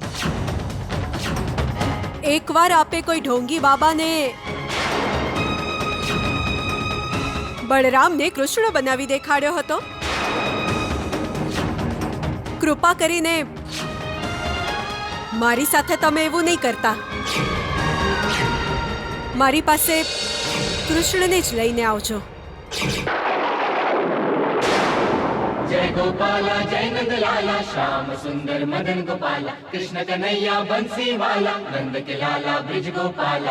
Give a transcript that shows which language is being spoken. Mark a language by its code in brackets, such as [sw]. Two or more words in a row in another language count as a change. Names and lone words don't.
[gu] એકવાર આપે કોઈ ઢોંગી બાબાને બળરામને કૃષ્ણ બનાવી દેખાડ્યો હતો. કૃપા કરીને મારી સાથે તમે એવું નહીં કરતા. મારી પાસે કૃષ્ણને જ લઈને આવજો. [hi] जय गोपाला जय नंद लाला श्याम सुंदर मदन गोपाला कृष्ण कन्हैया बंसी वाला नंद के लाला ब्रिज गोपाला.